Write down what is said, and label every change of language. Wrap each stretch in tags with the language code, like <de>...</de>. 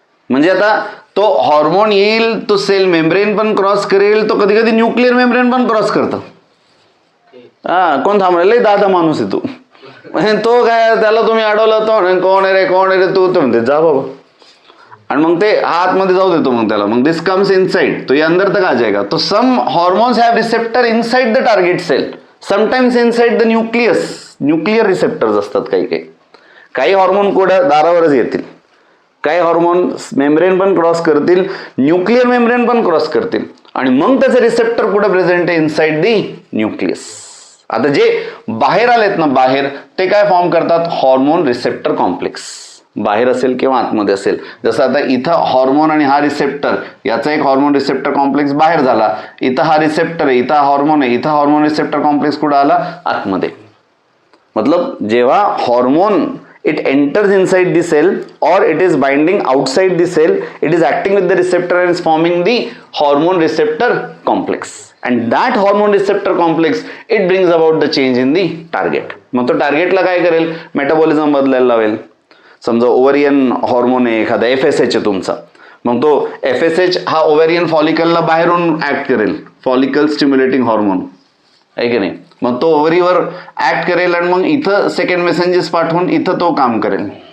<mr>म्हणजे आता तो हॉर्मोन येईल, तो सेल मेम्ब्रेन पण क्रॉस करेल, तो कधी कधी न्यूक्लिअर मेम्ब्रेन पण क्रॉस करतो. हा, कोण थांबलेलं, दादा माणूस आहे तू. तो काय, त्याला तुम्ही अडवलं तो कोण आहे रे, कोण आहे रे तू, तो म्हणते जा बाबा, आणि मग ते आतमध्ये जाऊ देतो मग त्याला. मग</mr> <en>this comes inside,</en> <hi>तो ये अंदर तक आ जाएगा.</hi> <en>तो some hormones have receptor inside the target cell, sometimes inside the nucleus.</en> <mr>Nuclear receptors असतात काही काही. काही हॉर्मोन कुठं दारावरच येतील, काही हॉर्मोन मेम्ब्रेन पण क्रॉस करतील, न्यूक्लियर मेम्ब्रेन पण क्रॉस करतील, आणि मग त्याचे रिसेप्टर कुठे प्रेझेंट आहे,</mr> <en>Inside the nucleus.</en> <mr>आता जे बाहेर आलेत ना, बाहेर, ते काय फॉर्म करतात, हॉर्मोन रिसेप्टर कॉम्प्लेक्स. बाहेर असेल किंवा आतमध्ये असेल. जसं आता इथं हॉर्मोन आणि हा रिसेप्टर, याचा एक हॉर्मोन रिसेप्टर कॉम्प्लेक्स बाहेर झाला, इथं हा रिसेप्टर आहे, इथं हॉर्मोन आहे, इथं हॉर्मोन रिसेप्टर कॉम्प्लेक्स कुठं आला, आतमध्ये. मतलब जेव्हा hormone</mr> <en>it enters inside the cell or it is binding outside the cell, it is acting with the receptor and is forming the hormone receptor complex, and that hormone receptor complex it brings about the change in the target.</en> <mr>मग तो टार्गेटला काय करेल, metabolism बदलायला लावेल. समजा ovarian hormone आहे एखादा, FSH आहे तुमचा, मग तो FSH हा ओव्हरियन फॉलिकलला बाहेरून ऍक्ट करेल, फॉलिकल स्टिम्युलेटिंग हॉर्मोन आहे की नाही. मग तो ओव्हरीवर ऍक्ट करेल आणि मग इथं सेकंड मेसेंजेस पाठवून इथं तो काम करेल.</mr>